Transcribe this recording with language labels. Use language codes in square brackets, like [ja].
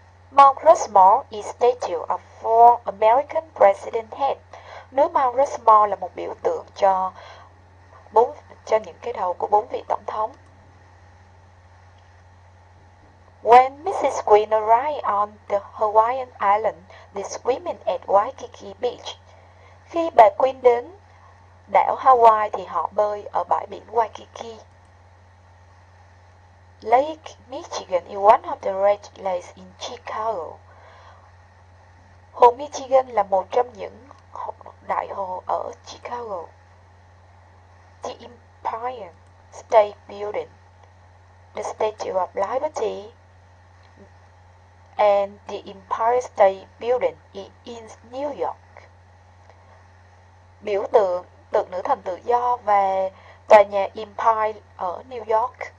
[en] Mount Rushmore is a statue of 4 American president heads. [vi] Núi Mount Rushmore là một biểu tượng cho những cái đầu của 4 vị tổng thống. [en] When Mrs. Queen arrived on the Hawaiian island, they swimming at Waikiki Beach. [vi] Khi bà Queen đến đảo Hawaii thì họ bơi ở bãi biển Waikiki. [en] Lake Michigan is one of the great lakes in Chicago. [vi] Hồ Michigan là một trong những đại hồ ở Chicago. [en] The Empire State Building, the Statue of Liberty, and the Empire State Building is in New York. [vi] Biểu tượng tượng nữ thần tự do và tòa nhà Empire ở New York.